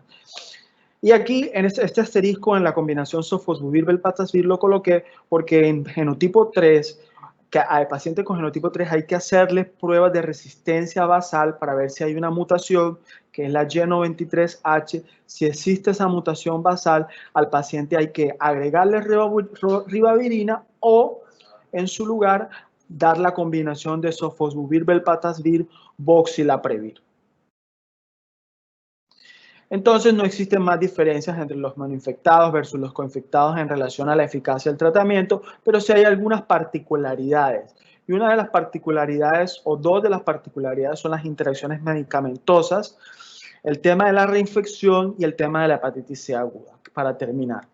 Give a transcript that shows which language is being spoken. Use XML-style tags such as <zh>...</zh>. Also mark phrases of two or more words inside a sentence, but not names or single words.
<es>Y aquí en este asterisco en la combinación sofosbuvir, velpatasvir lo coloqué porque en genotipo 3, que al paciente con genotipo 3 hay que hacerle pruebas de resistencia basal para ver si hay una mutación, que es la Y93H. Si existe esa mutación basal, al paciente hay que agregarle ribavirina o, en su lugar, dar la combinación de sofosbuvir, velpatasvir, voxilaprevir. Entonces no existen más diferencias entre los monoinfectados versus los coinfectados en relación a la eficacia del tratamiento, pero sí hay algunas particularidades. Y una de las particularidades, o dos de las particularidades, son las interacciones medicamentosas, el tema de la reinfección y el tema de la hepatitis C aguda, para terminar.</es>